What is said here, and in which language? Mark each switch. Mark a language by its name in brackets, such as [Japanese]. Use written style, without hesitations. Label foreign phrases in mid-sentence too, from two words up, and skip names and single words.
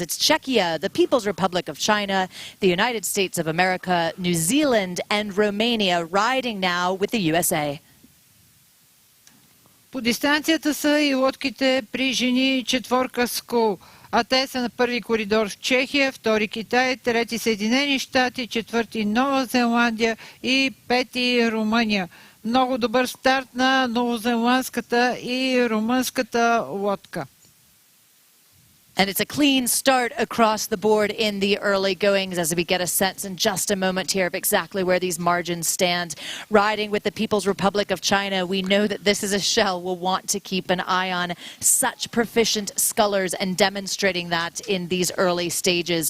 [English] It's Czechia, the People's Republic of China, the United States of America, New Zealand, and Romania riding now with the USA. [Bulgarian] По дистанцията са и лодките при жени четворка скул, а те са на първи коридор в Чехия, втори Китай, трети Съединени щати, четвърти Нова Зеландия и пети Румъния. Много добър старт на новозеландската и румънската лодка. [English] And it's a clean start across the board in the early goings as we get a sense in just a moment here of exactly where these margins stand. Riding with the People's Republic of China, we know that this is a shell we'll want to keep an eye on. Such proficient scullers and demonstrating that in these early stages.